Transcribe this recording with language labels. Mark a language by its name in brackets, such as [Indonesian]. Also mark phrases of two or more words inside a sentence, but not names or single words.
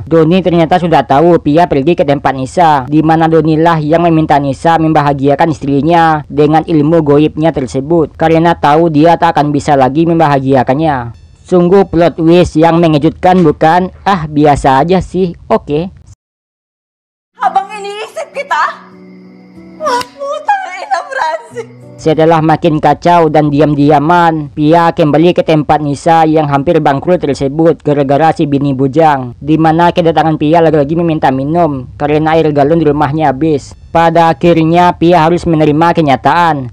[Indonesian] Doni ternyata sudah tahu Pia pergi ke tempat Nisa, di mana Doni lah yang meminta Nisa membahagiakan istrinya dengan ilmu goibnya tersebut, karena tahu dia tak akan bisa lagi membahagiakannya. Sungguh [English] plot twist [Indonesian] yang mengejutkan, bukan? Ah, biasa aja sih. Oke. [Filipino] Habang iniisip kita, putang ina, Francis. [Indonesian] Setelah makin kacau dan diam-diaman, Pia kembali ke tempat Nisa yang hampir bangkrut tersebut gara-gara si bini Bujang, di mana kedatangan Pia lagi-lagi meminta minum karena air galon di rumahnya habis. Pada akhirnya Pia harus menerima kenyataan.